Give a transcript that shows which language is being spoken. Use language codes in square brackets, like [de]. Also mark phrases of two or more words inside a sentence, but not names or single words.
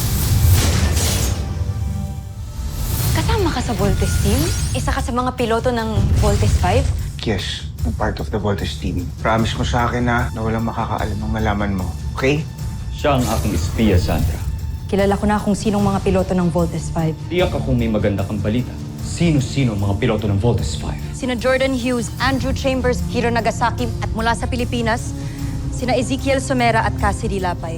[tl] Kasama ka sa Voltes team? Isa ka sa mga piloto ng Voltes 5? [en] Yes, I'm part of the Voltes team. [tl] Promise mo sa akin na walang makakaalam ang malaman mo. Okay? Siya ang aking espiya, Sandra. Kilala ko na kung sinong mga piloto ng Voltes 5. Tiyak akong may maganda kang balita. Sino-sino ang mga piloto ng Voltes 5? Sina Jordan Hughes, Andrew Chambers, Hiro Nagasaki at mula sa Pilipinas, sina Ezekiel Somera at Cassidy Lapay.